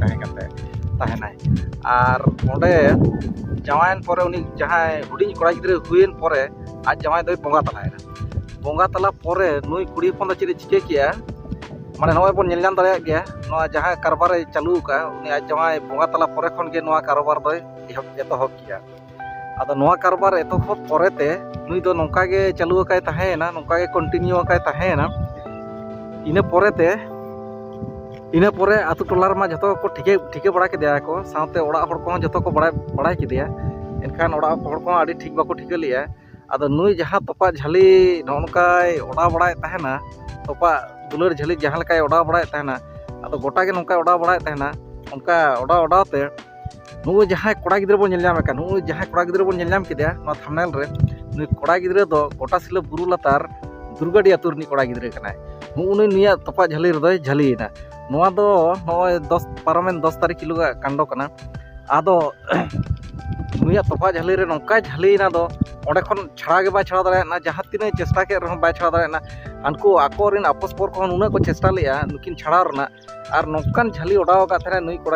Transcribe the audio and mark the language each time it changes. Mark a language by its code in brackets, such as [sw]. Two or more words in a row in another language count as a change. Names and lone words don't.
[sat] ताहे कान ताहेनाय और ओंडे जवायन परे उनी जहां हुडिंग कोड़ा गिदरे हुयेन परे आज जवाय दो बोंगा तलायना बोंगा तला परे नुई कुड़ी पन चिरे चिके किया माने नय बन नेल नाम दाड़ाया गया नवा जहां कारबार चालू का उनी आज जवाय बोंगा तला परे खन के नवा कारबार दो एतहब किया आदो नवा कारबार एतहब परेते नुई दो नोंका गे चालू काय ताहेना नोंका गे कंटिन्यू काय ताहेना इना परे आतु टोला रमा जतो को ठिके बड़ा केदिया को साथे ओड़ा हड़ को जतो को बड़ा केदिया एनखान ओड़ा हड़ को आडी ठीक बाको ठिके लिया आदो नुई जहां तोपा झाली नोनकाय ओड़ा बड़ाय ताहेना तोपा दुलर झाली जहां लेकाय ओड़ा बड़ाय ताहेना आदो गोटा गे नोंका ओड़ा बड़ाय ताहेना उनका ओड़ाते नु जहां कोड़ा गिदरे बोन नेल नाम का नु जहां कोड़ा गिदरे बोन नेल नाम केदिया नो थंबनेल रे नु कोड़ा गिदरे दो गोटा सिला बुरु लातार दुर्गाडी आतुर नि कोड़ा गिदरे कनाय नु उनी निया तोपा झाली रे दोय झालीना नोआ दो नय 10 पारमेन 10 तारीख किलो कांडो कना आदो नुया तोपा झाली रे नोंका झालीना दो ओंडे खन छाड़ा के बाय छाड़ा दाड़ायना जहां तिना चेष्टा के रह बाय छाड़ा दाड़ायना अनको आकोरिन आपस पर को नुना को चेष्टा लिया नुकिन छाड़ा रना और नोंकान झाली ओडाव का थाने नुई कोड़ा